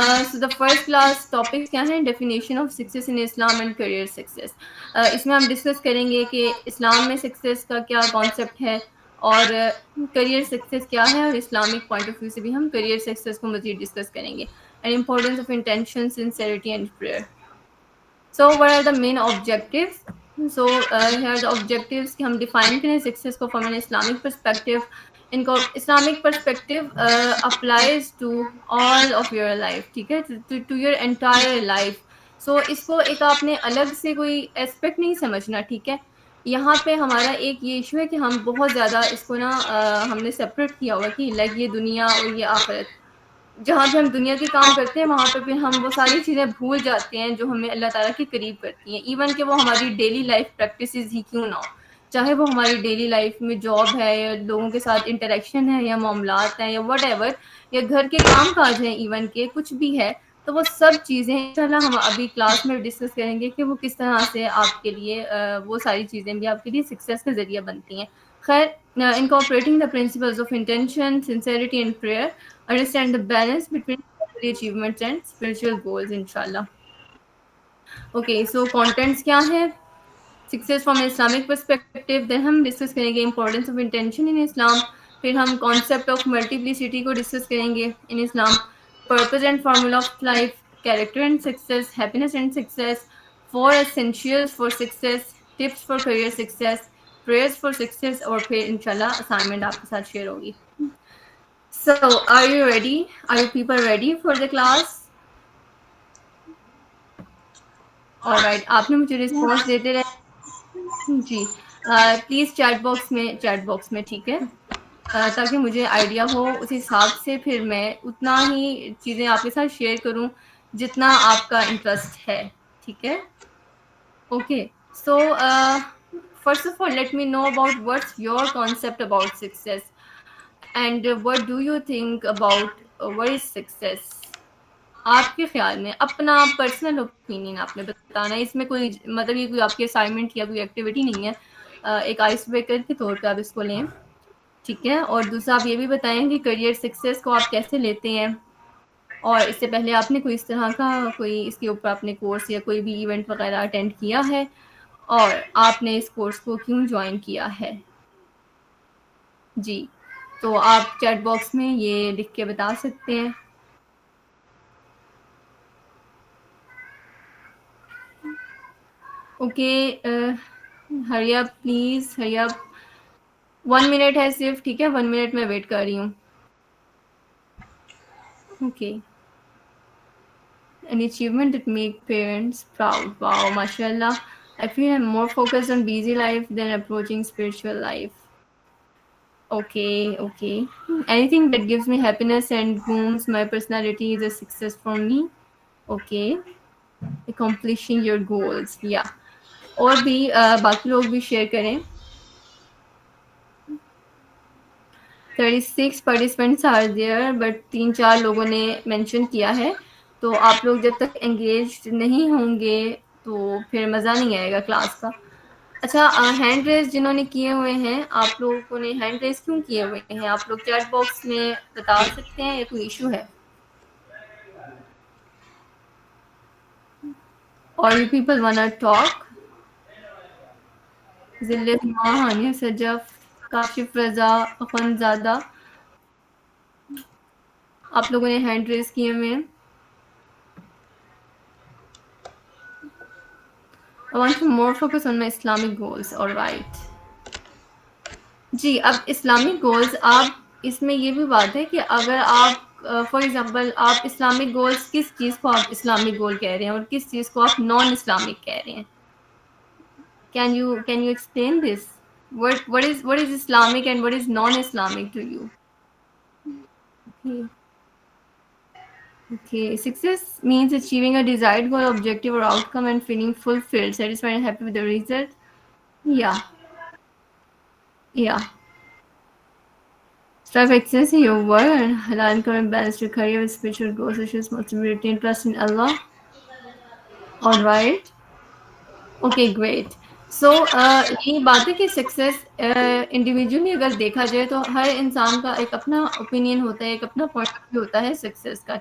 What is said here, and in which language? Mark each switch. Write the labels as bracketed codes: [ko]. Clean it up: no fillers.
[en] So the first class topics [ur] کیا ہیں؟ [en] Definition of success in Islam and career success. [ur] اس میں ہم discuss کریں گے کہ اسلام میں سکسیس کا کیا کانسیپٹ ہے، اور کریئر سکسیس کیا ہے، اور اسلامک پوائنٹ آف ویو سے بھی ہم کریئر سکسیس کو مزید ڈسکس کریں گے. [en] And importance of intention, sincerity and prayer. So what are the main objectives? So here are the objectives [ur] کہ ہم ڈیفائن کریں سکسیس کو [en] from an Islamic perspective. [ur] ان کو [en] Islamic perspective applies to all of your life، [ur] ٹھیک ہے، [en] to your entire life. [ur] So اس کو ایک آپ نے الگ سے کوئی اسپیکٹ نہیں سمجھنا، ٹھیک ہے. یہاں پہ ہمارا ایک یہ ایشو ہے کہ ہم بہت زیادہ اس کو نا ہم نے سپریٹ کیا ہوا کہ لائک یہ دنیا اور یہ آخرت. جہاں پہ ہم دنیا کے کام کرتے ہیں، وہاں پہ پھر ہم وہ ساری چیزیں بھول جاتے ہیں جو ہمیں اللہ تعالیٰ کے قریب کرتی ہیں، ایون کہ وہ ہماری ڈیلی لائف پریکٹسز ہی کیوں نہ ہو. چاہے وہ ہماری ڈیلی لائف میں جاب ہے، یا لوگوں کے ساتھ انٹریکشن ہے، یا معاملات ہیں، یا وٹ ایور، یا گھر کے کام کاج ہیں، ایون کہ کچھ بھی ہے. تو وہ سب چیزیں انشاءاللہ ہم ابھی کلاس میں ڈسکس کریں گے کہ وہ کس طرح سے آپ کے لیے وہ ساری چیزیں بھی آپ کے لیے سکسیس کا ذریعہ بنتی ہیں. [en] خیر, incorporating the principles of intention, sincerity and prayer, understand the balance between worldly achievements and spiritual goals انشاءاللہ. Okay, so contents کیا ہے؟ Success from Islamic perspective. [ur] دین ہم ڈسکس کریں گے امپورٹینس آف انٹینشن ان اسلام. پھر ہم کانسیپٹ آف ملٹیپلیسٹی کو ڈسکس کریں گے ان اسلام. [en] purpose and formula of life, character and success, happiness and success, 4 essentials for success, tips for career success, prayers for success, [ur] اور پھر انشاءاللہ اسائنمنٹ آپ کے ساتھ شیئر ہوگی. [en] So, are you ready? Are you people ready for the class? [ur] Alright, آپ نے مجھے رسپانس دیتے رہے. جی, پلیز چیٹ باکس میں ٹھیک ہے, تاکہ مجھے آئیڈیا ہو اس حساب سے پھر میں اتنا ہی چیزیں آپ کے ساتھ شیئر کروں جتنا آپ کا انٹرسٹ ہے. ٹھیک ہے, okay. [en] So first of all let me know about what's your concept about success and what do you think about what is success. [ur] آپ کے خیال میں اپنا پرسنل اوپینین آپ نے بتانا ہے. اس میں کوئی مطلب یہ کوئی آپ کی اسائنمنٹ یا کوئی ایکٹیویٹی نہیں ہے, ایک آئس بریکر کے طور پہ آپ اس کو لیں. ٹھیک ہے, اور دوسرا آپ یہ بھی بتائیں کہ کریئر سکسیس کو آپ کیسے لیتے ہیں, اور اس سے پہلے آپ نے کوئی اس طرح کا کوئی اس کے اوپر اپنے کورس یا کوئی بھی ایونٹ وغیرہ اٹینڈ کیا ہے, اور آپ نے اس کورس کو کیوں جوائن کیا ہے. جی, تو آپ چیٹ باکس میں یہ لکھ کے بتا سکتے ہیں. [en] Okay, hurry up please, hurry up. [ur] 1 minute ہے صرف, ٹھیک ہے, 1 منٹ میں ویٹ کر رہی ہوں. Okay. [en] An achievement that make parents proud. Wow, mashallah. I feel I'm more focused on busy life than approaching spiritual life. Okay. Anything that gives me happiness and grooms my personality is a success for me. Okay. Accomplishing your goals. Yeah. [ur] اور بھی باقی لوگ بھی share کریں. [en] 36 participants are there, but 3-4 [ur] لوگوں نے mention کیا ہے. تو آپ لوگ جب تک انگیج نہیں ہوں گے تو پھر مزہ نہیں آئے گا کلاس کا. اچھا, ہینڈ ریز جنہوں نے کیے ہوئے ہیں, آپ لوگوں نے ہینڈ ریز کیوں کیے ہوئے ہیں, آپ لوگ چیٹ باکس میں بتا سکتے ہیں یا کوئی ایشو ہے؟ [en] اور you people wanna talk. [ur] ذلت ماں, ہانیہ سجف, کاشف رضا, اخنزادہ, آپ لوگوں نے ہینڈ ریز کیے ہوئے ہیں. [en] I want to more focus on my Islamic goals. All right. [ur] جی, اب اسلامک گولز, آپ اس میں یہ بھی بات ہے کہ اگر آپ فار ایگزامپل آپ اسلامک گولز, کس چیز کو آپ اسلامک گول کہہ رہے ہیں اور کس چیز کو آپ نان اسلامک کہہ رہے ہیں. [en] Can you explain this? What is Islamic and what is non-Islamic to you? Okay. Success means achieving a desired goal, objective or outcome and feeling fulfilled, satisfied and happy with the result. Yeah. Strive excellence in your work and halal income and balance your career with spiritual goals such as responsibility and trust in Allah. All right. Okay, great. [ur] سو یہی بات ہے کہ success individually اگر دیکھا جائے تو ہر انسان کا ایک اپنا اوپینین ہوتا ہے, ایک اپنا پوائنٹ آف ویو ہوتا ہے سکسیس کا.